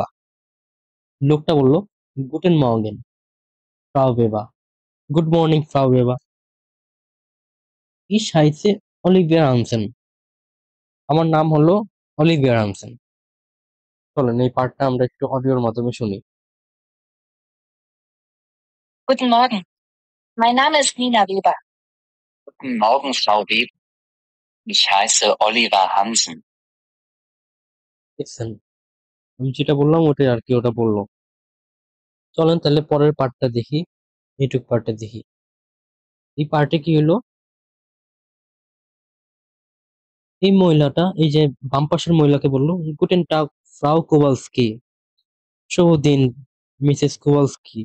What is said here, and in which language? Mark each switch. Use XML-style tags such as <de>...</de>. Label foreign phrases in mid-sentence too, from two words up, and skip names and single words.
<bn>লোকটা বললো</bn> <de>Guten Morgen Frau Weber,</de> <en>good morning</en> <bn>ফ্রাউ বেবা।</bn> <de>Ich heiße Olivia Hansen,</de> <bn>আমার নাম হলো অলিভিয়া হানসেন। চলেন এই পার্টটা আমরা একটু অডিওর মাধ্যমে শুনি।</bn> <de>Guten Morgen. Mein Name ist Nina Weber. Guten Morgen, Frau Weber. Ich heiße Oliver Hansen.</de> <bn>দেখছেন, আমি যেটা বললাম ওটাই আর কি ওটা বললো। চলেন তাহলে পরের পার্টটা দেখি, এইটুক পার্টটা দেখি। এই পার্টে কি হলো, এই মহিলাটা এই যে বাম পাশের মহিলাকে বললো</bn> <de>Guten Tag Frau Kowalski,</de> <bn>শুভ দিন মিসেস কোভালস্কি।</bn>